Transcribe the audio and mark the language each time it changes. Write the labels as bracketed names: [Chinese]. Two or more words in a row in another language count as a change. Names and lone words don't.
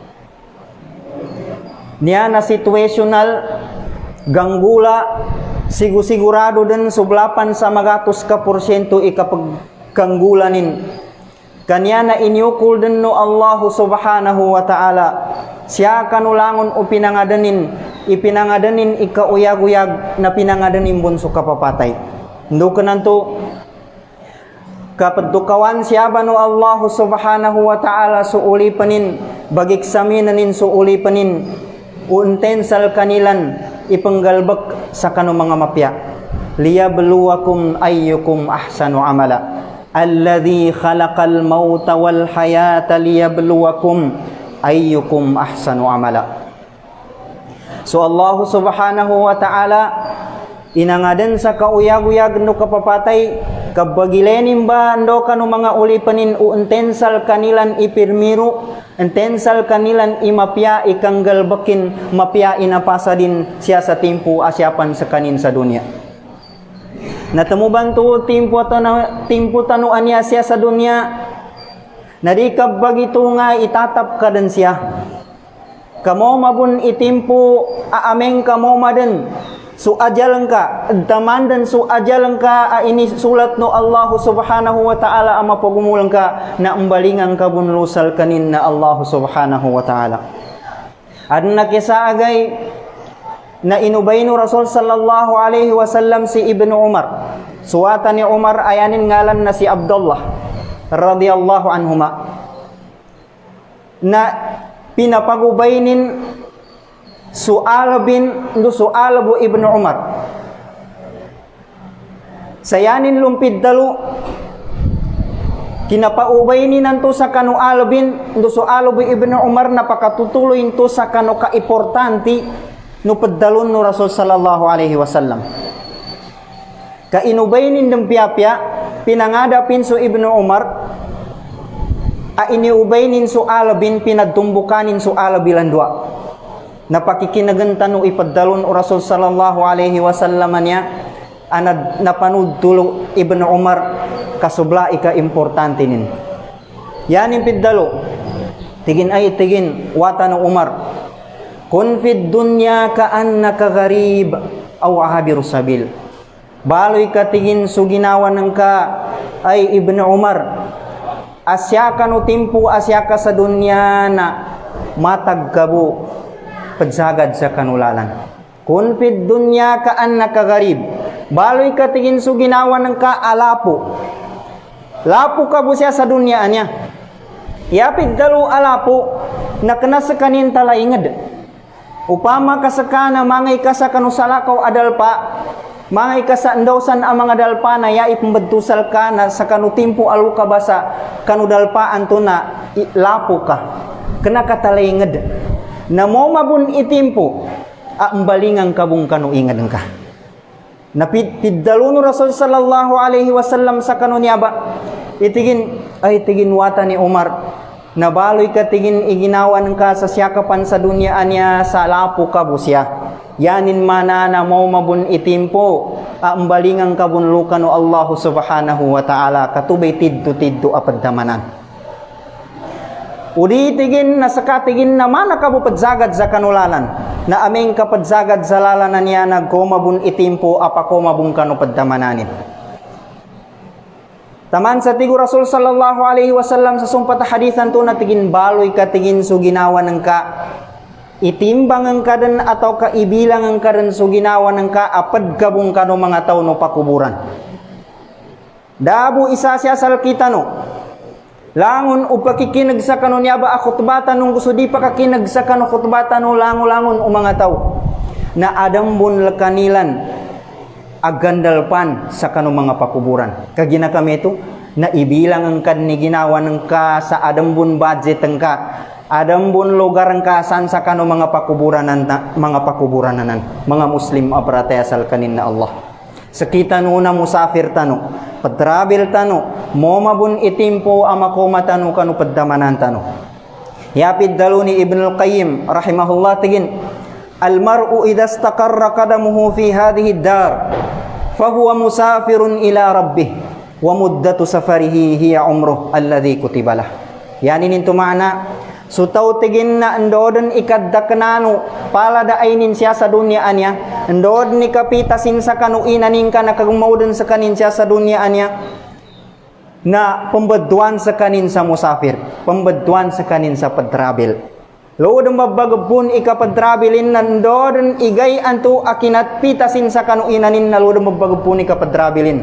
[Maguindanaon] niya na situational ganggula sigurado din sublapan sa magatos ka porsyento ikapagkanggulanin kanya na inyukul din no [Arabic] الله سبحانه وتعالى [Maguindanaon] siya kanulangon o ipinangadanin ikauyag-uyag na pinangadanin bunso kapapatay. Ndo kananto kapaddukawan siya ba no [Arabic] الله سبحانه وتعالى [Maguindanaon] suuli panin bagiksaminanin suuli panin untensal kanilan ipanggalbak sa kanu mga mapya [Arabic] ليبلوكم أيكم أحسن عملا الذي خلق الموت والحياة ليبلوكم أيكم أحسن عملا. [Maguindanaon] So [Arabic] الله سبحانه وتعالى [Maguindanaon] inangadan sa kauyag-uyag no kapapatay kabagilenin ba ando kanu mga ulipanin untensal kanilan ipirmiru intensal kanilan imapya ikanggalbakin mapya inapasa din siya sa timpo asyapan sa kanin sa dunya natamuban to timpo tanuan niya siya sa dunya narikab bagito nga itatap ka din siya kamo mabun itimpo aameng kamo maden su ajalan ka tamandan su ajalan ka ini sulat no [Arabic] الله سبحانه وتعالى [Maguindanaon] ama pagumulang ka na umbalingan ka bunlusal kanin na [Arabic] الله سبحانه وتعالى [Maguindanaon] adna kisaagay na inubay no Rasul [Arabic] صلى الله عليه وسلم [Maguindanaon] si Ibnu Umar suwata ni Umar ayanin ngalan na si Abdullah [Arabic] رضي الله عنهما [Maguindanaon] na pinapagubaynin su'al bu Ibnu Umar sayanin lumpid dalu Kinapaubay ni nanto sa kanu alabin, ndo so alabi Ibn Umar napakatutuloy into sa kanu ka-importante no paddalon no Rasul [Arabic] صلى الله عليه وسلم. [Maguindanaon] Kainubay nindang piyapya, pinangadapin so Ibn Umar, iniubay nin so alabin, pinadumbukanin so alabilan dua. Napakikinagantan no ipaddalon o Rasul [Arabic] صلى الله عليه وسلم [Maguindanaon] niya, anad napanud tulo Ibn Umar, kasubla ika importante nin. Yanin piddalo, tigin ay tigin, wata no Umar, [Arabic] كن في الدنيا كأنك غريب أو عابر سبيل. [Maguindanaon] Baloy ka tigin suginawan ng ka ay Ibn Umar, asya ka no timpo, asya ka sa dunya na matagkabo padsagad sa kanulalan. [Arabic] كن في الدنيا كأنك غريب, [Maguindanaon] baloy ka tigin suginawan ng ka alapo. Lapo ka bu siya sa dunya niya. Yapid dalu alapo na kana sa kanin talaingad. Upama ka sa kana mangay ka sa kanusalakaw adalpa, mangay ka sa endawsan ang mga dalpa na yaip mbadtusal ka na sa kanutimpo alu ka ba sa kanudalpaan to na lapo ka. Kana ka talaingad. Na mo mabun itimpo, ambalingang kabung kanuingad ka. Napiddalo no Rasul [Arabic] صلى الله عليه وسلم [Maguindanaon] sa kanunya ba, itigin wata ni Umar, nabaloy ka tigin iginawan ka sa siyakapan sa dunya anya sa lapo ka busya. Yanin mana na mo mabun itimpo, ambalingang kabunlukan o [Arabic] الله سبحانه وتعالى, [Maguindanaon] katubay tiddo apaddamanan. Udi tigin na sakatigin naman nakabupadsagad sa kanulalan, na aming kapadsagad sa lalanan niya nagkomabun itimpo apakomabun kanupaddamananin. Taman sa tigo Rasul [Arabic] صلى الله عليه وسلم [Maguindanaon] sa sumpat hadithan to na tigin baloy ka tigin so ginawa ng ka itimbang ang kadan ataw ka ibilang ang kadan so ginawa ng ka apad kabung kano mga tao no pakuburan. Dabo isa siya salkita no. Langon upakikinag sa kano niya ba akutbatan nung gusto di pa kakinag sa kano kutbatan no langon o mga tao na adambon lakanilan agandalpan sa kano mga pakuburan. Kagina kami ito na ibilang ang kan ni ginawa ng ka sa adambon budget ang ka adambon lugar ang kasan sa kano mga pakuburanan mga Muslim abratesal kanin na Allah. Sakita no na musafir tano, patrabil tano, momabun itimpo amakoma tano kanu paddamanan tano. Yapid dalu ni Ibn al-Qayyim rahimahullah tigin, [Arabic] المرء إذا استقر قدمه في هذه الدار فهو مسافر إلى ربه ومدة سفره هي عمره الذي كتب له. [Maguindanaon] Yani ninto maana sutaw tigin na andodan ikadaknano pala daaynin siya sa dunya anya, andod ni kapitasin sa kanuinanin ka nakagumawdan sa kanin siya sa dunya anya, na pambadwan sa kanin sa musafir, pambadwan sa kanin sa padrabil. Lood ang mabagabun ikapadrabilin nandodan igay anto akinat pitasin sa kanuinanin na lood ang mabagabun ikapadrabilin.